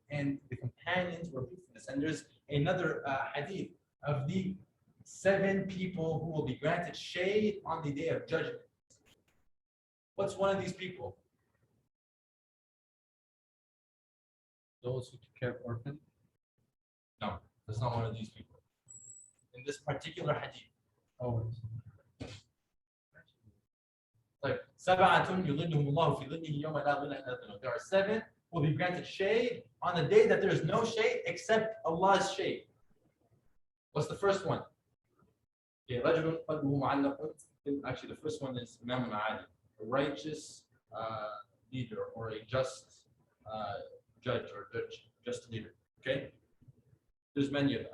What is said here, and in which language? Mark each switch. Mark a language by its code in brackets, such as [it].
[en] And the companions were proof of this. And there's another hadith of the 7 people who will be granted shade on the day of judgment. What's one of these people? Those who took care of orphans. No, that's not one of these people. In this particular hadith. Oh. Like, [ar] سَبْعَةٌ يُظِلُّهُمُ اللَّهُ فِي ظِلِّهِ يَوْمَ لَا ظِلَّ إِلَّا ظِلُّهُ. [en] There are 7 who will be granted shade on the day that there is no shade except Allah's shade. What's the first one? [ar] رَجُلٌ قَلْبُهُ مُعَلَّقٌ. [en] Actually, the first one is Imam Ali, a righteous leader or a just judge or just leader. Okay? There's many of them.